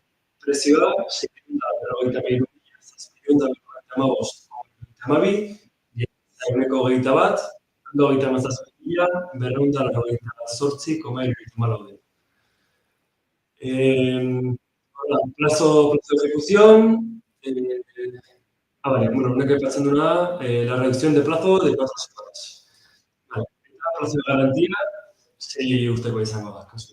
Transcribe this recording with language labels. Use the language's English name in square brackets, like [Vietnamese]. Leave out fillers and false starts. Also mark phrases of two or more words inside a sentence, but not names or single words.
[Basque] Prezioa 643,755,22, ehuneko 21, 137.298,74. [Spanish] Plazo de ejecución. [Basque] Honek aipatzen duena, [Spanish] la reducción de plazo de 4 semanas. [Basque] Eta [Spanish] plazo de garantía [Basque] 6 urteko izango da.